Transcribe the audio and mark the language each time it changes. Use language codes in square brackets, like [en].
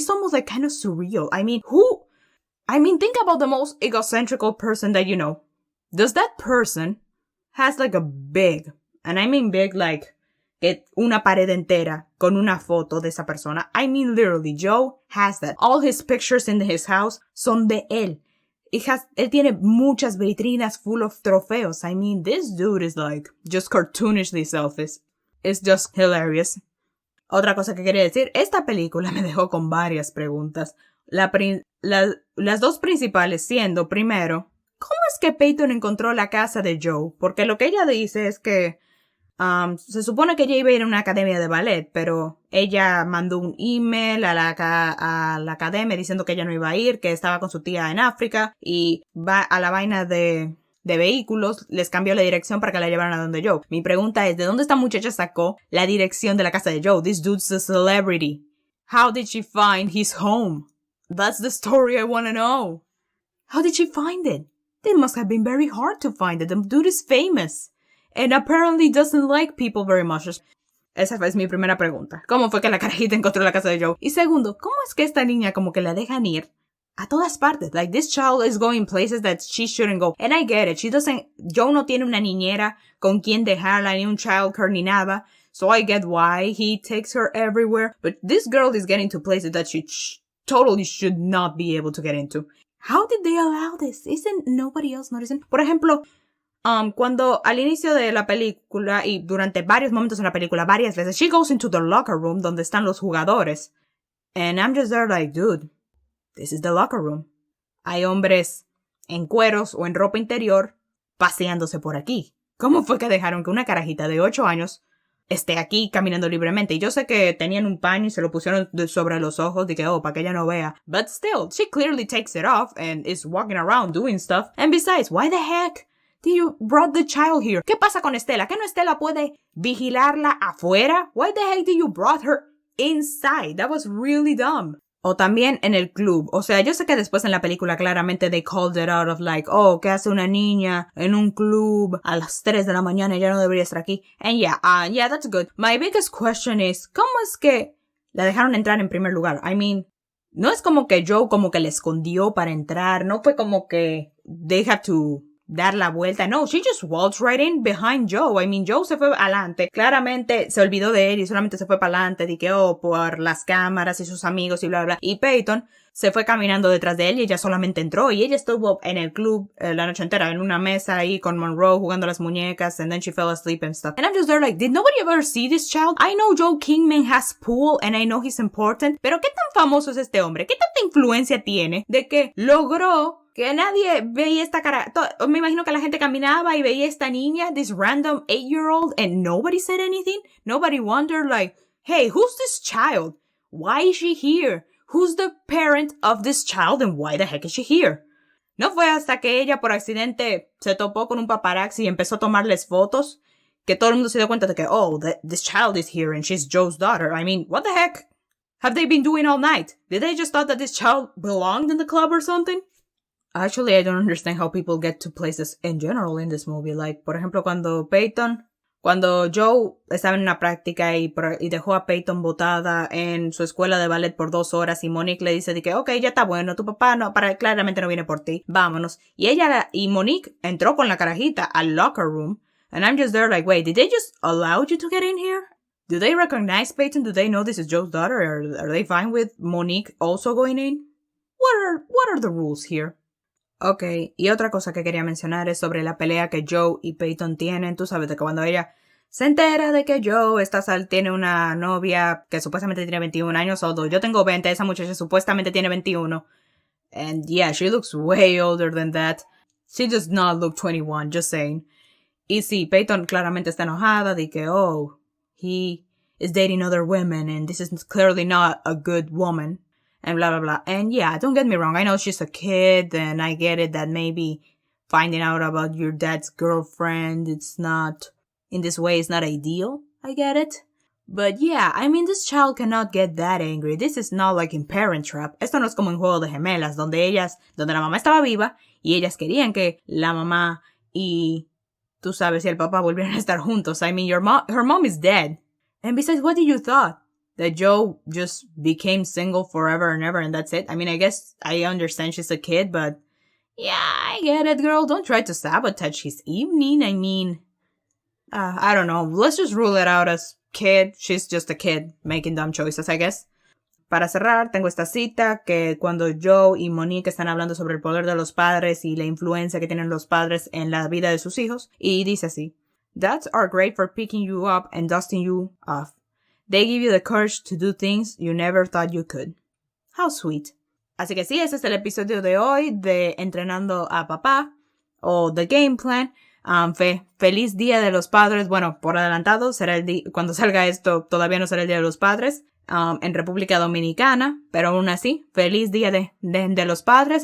[en] It's almost like kind of surreal. I mean, think about the most egocentrical person that you know. Does that person has like a big, and I mean big like [es] una pared entera con una foto de esa persona? [en] I mean literally, Joe has that. All his pictures in his house [es] son de él. Él tiene muchas vitrinas [en] full of [es] trofeos. [en] I mean, this dude is like just cartoonishly selfish. It's just hilarious. [es] Otra cosa que quería decir, esta película me dejó con varias preguntas. Las dos principales siendo, primero, ¿cómo es que Peyton encontró la casa de Joe? Porque lo que ella dice es que se supone que ella iba a ir a una academia de ballet, pero ella mandó un email a la academia diciendo que ella no iba a ir, que estaba con su tía en África y va a la vaina de vehículos, les cambió la dirección para que la llevaran a donde Joe. Mi pregunta es, ¿de dónde esta muchacha sacó la dirección de la casa de Joe? [en] This dude's a celebrity. How did she find his home? That's the story I want to know. How did she find it? It must have been very hard to find it. The dude is famous. And apparently doesn't like people very much. [es] Esa es mi primera pregunta. ¿Cómo fue que la carajita encontró la casa de Joe? Y segundo, ¿cómo es que esta niña como que la dejan ir a todas partes? [en] Like, this child is going places that she shouldn't go. And I get it. [es] Joe no tiene una niñera con quien dejarla, ni un childcare, ni nada. [en] So I get why he takes her everywhere. But this girl is getting to places that she totally should not be able to get into. How did they allow this? Isn't nobody else noticing? [es] Por ejemplo, cuando al inicio de la película y durante varios momentos en la película, varias veces, [en] she goes into the locker room [es] donde están los jugadores. [en] And I'm just there like, dude, this is the locker room. [es] Hay hombres en cueros o en ropa interior paseándose por aquí. ¿Cómo fue que dejaron que una carajita de 8 años esté aquí caminando libremente? Y yo sé que tenían un paño y se lo pusieron sobre los ojos de que, para que ella no vea. [en] But still, she clearly takes it off and is walking around doing stuff. And besides, why the heck did you brought the child here? [es] ¿Qué pasa con Estela? ¿Que no Estela puede vigilarla afuera? [en] Why the heck did you brought her inside? That was really dumb. [es] O también en el club. O sea, yo sé que después en la película claramente [en] they called it out of like, [es] ¿qué hace una niña en un club a las 3 de la mañana? Ella no debería estar aquí. [en] And yeah, that's good. My biggest question is, [es] ¿cómo es que la dejaron entrar en primer lugar? [en] I mean, [es] no es como que Joe como que le escondió para entrar. No fue como que [en] they have to [es] dar la vuelta. [en] No, she just walked right in behind Joe. I mean, Joe [es] se fue adelante. Claramente se olvidó de él y solamente se fue para adelante. De que, por las cámaras y sus amigos y bla, bla. Y Peyton se fue caminando detrás de él y ella solamente entró. Y ella estuvo en el club la noche entera, en una mesa ahí con Monroe jugando las muñecas. [en] And then she fell asleep and stuff. And I'm just there like, did nobody ever see this child? I know Joe Kingman has pool and I know he's important. [es] Pero ¿qué tan famoso es este hombre? ¿Qué tanta influencia tiene de que logró que nadie veía esta cara? Me imagino que la gente caminaba y veía esta niña, [en] this random 8-year-old, and nobody said anything? Nobody wondered like, hey, who's this child? Why is she here? Who's the parent of this child and why the heck is she here? [es] No fue hasta que ella por accidente se topó con un paparazzi y empezó a tomarles fotos que todo el mundo se dio cuenta de que, [en] this child is here and she's Joe's daughter. I mean, what the heck have they been doing all night? Did they just thought that this child belonged in the club or something? Actually, I don't understand how people get to places in general in this movie. [es] Like, por ejemplo, cuando Joe estaba en una práctica y dejó a Peyton botada en su escuela de ballet por 2 horas y Monique le dice de que, ya está bueno, tu papá claramente no viene por ti, vámonos. Y Monique entró con la carajita [en] al locker room and I'm just there like, wait, did they just allow you to get in here? Do they recognize Peyton? Do they know this is Joe's daughter? Or are they fine with Monique also going in? What are the rules here? [es] Okay, y otra cosa que quería mencionar es sobre la pelea que Joe y Peyton tienen. Tú sabes de que cuando ella se entera de que Joe tiene una novia que supuestamente tiene 21 años, although yo tengo 20, esa muchacha supuestamente tiene 21. [en] And yeah, she looks way older than that. She does not look 21, just saying. [es] Y sí, Peyton claramente está enojada de que, [en] he is dating other women and this is clearly not a good woman. And blah, blah, blah. And yeah, don't get me wrong. I know she's a kid and I get it that maybe finding out about your dad's girlfriend, it's not ideal. I get it. But yeah, I mean, this child cannot get that angry. This is not like in Parent Trap. [es] Esto no es como en Juego de Gemelas, donde la mamá estaba viva y ellas querían que la mamá y, tú sabes, y el papá volvieran a estar juntos. [en] I mean, her mom is dead. And besides, what did you thought? That Joe just became single forever and ever and that's it? I mean, I guess I understand she's a kid, but yeah, I get it, girl. Don't try to sabotage his evening. I mean, I don't know. Let's just rule it out as kid. She's just a kid making dumb choices, I guess. [es] Para cerrar, tengo esta cita que cuando Joe y Monique están hablando sobre el poder de los padres y la influencia que tienen los padres en la vida de sus hijos, y dice así: [en] Dads are great for picking you up and dusting you off. They give you the courage to do things you never thought you could. How sweet. [es] Así que sí, ese es el episodio de hoy de Entrenando a Papá, o The Game Plan. Feliz Día de los Padres. Bueno, por adelantado, cuando salga esto, todavía no será el Día de los Padres en República Dominicana, pero aún así, feliz Día de los Padres.